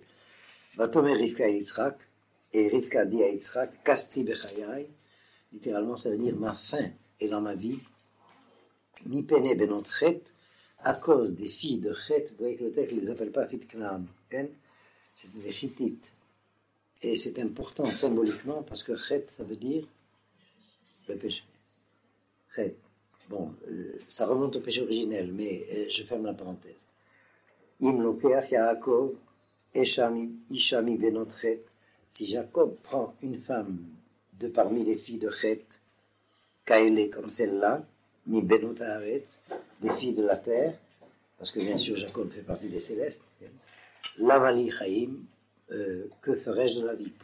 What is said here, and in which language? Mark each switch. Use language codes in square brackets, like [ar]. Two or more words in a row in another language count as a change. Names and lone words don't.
[he] ותאמר רבקה את יצחק, [fr] et Rivka dit à Yitzhak, [he] קצתי בחיי, [fr] littéralement ça veut dire ma fin est dans ma vie, [he] מפני בנות חת, [fr] à cause des filles de Chet. Vous voyez que le texte ne les appelle pas filles de Canaan, c'est des Chittites. Et c'est important symboliquement parce que Chet, ça veut dire le péché. Chet. Bon, ça remonte au péché originel, mais je ferme la parenthèse. [he] אם לוקח יעקב אשה מבנות חת. [fr] Si Jacob prend une femme de parmi les filles de Chet, Kaele comme celle-là, [he] מבנות הארץ, [fr] des filles de la terre, parce que bien sûr Jacob fait partie des célestes, [he] למה לי חיים, [fr] que ferais-je de la vie?